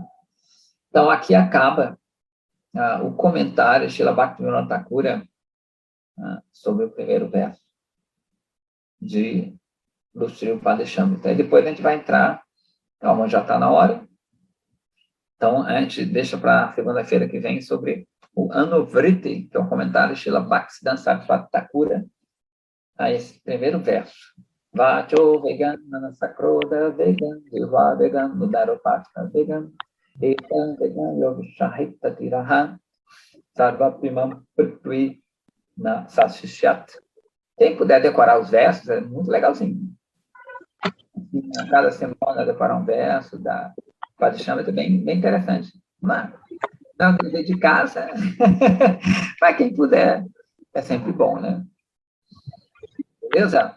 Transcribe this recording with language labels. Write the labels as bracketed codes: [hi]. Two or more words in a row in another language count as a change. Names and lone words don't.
[pt] Então, aqui acaba o comentário de Srila Bhaktivinoda Thakura sobre o primeiro verso de Sri Upadeshamrita. Então, depois a gente vai entrar, calma, já está na hora, então a gente deixa para segunda-feira que vem sobre o Anuvriti, que é um comentário de Srila Bhaktisiddhanta Saraswati Thakura, a esse primeiro verso. [sa] Vacho vegan, nanasakroda vegan, dilva vegan, mudaropatha vegan, etam vegan, yogishahita tiraha, sarvapimam prithvi na sashishyat. [pt] Quem puder decorar os versos, é muito legalzinho. A cada semana decorar um verso da Padishamrita é bem interessante. Mas, não dever de casa, para quem puder, é sempre bom, né? Beleza?